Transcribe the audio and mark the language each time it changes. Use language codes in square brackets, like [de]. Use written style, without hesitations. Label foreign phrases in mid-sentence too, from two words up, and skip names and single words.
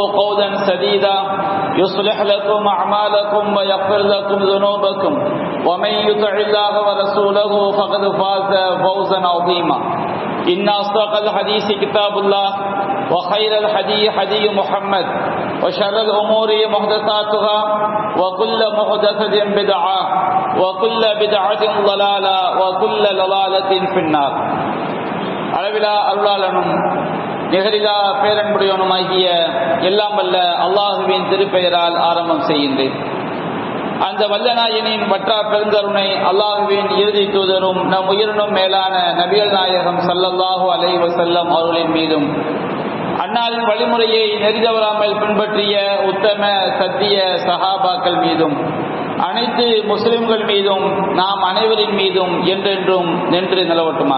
[ar] قولا سديدا يصلح لكم أعمالكم ويغفر لكم ذنوبكم ومن يطع الله ورسوله فقد فاز فوزا عظيما إن أصدق الحديث كتاب الله وخير الحديث حديث محمد وشر الأمور محدثاتها وكل محدثة بدعة وكل بدعة ضلالة وكل ضلالة في النار. [ta] அளவிலா அருளாளனும் நிகரிலா பேரன்புடையவனுமாகிய எல்லாம் வல்ல அல்லாஹுவின் திருப்பெயரால் ஆரம்பம் செய்கின்றேன். அந்த வல்லநாயனின் வற்றா பெருந்தருணை அல்லாஹுவின் இறுதி தூதரும் நம் உயிரினும் மேலான நபிகள் நாயகம் [ar] صلى الله عليه وسلم [ta] அவர்களின் மீதும் அன்னாரின் வழிமுறையை நெறிதவறாமல் பின்பற்றிய உத்தம சத்திய சஹாபாக்கள் மீதும் அனைத்து முஸ்லிம்கள் மீதும் நாம் அனைவரின் மீதும் என்றென்றும் நின்று நிலவட்டுமாக.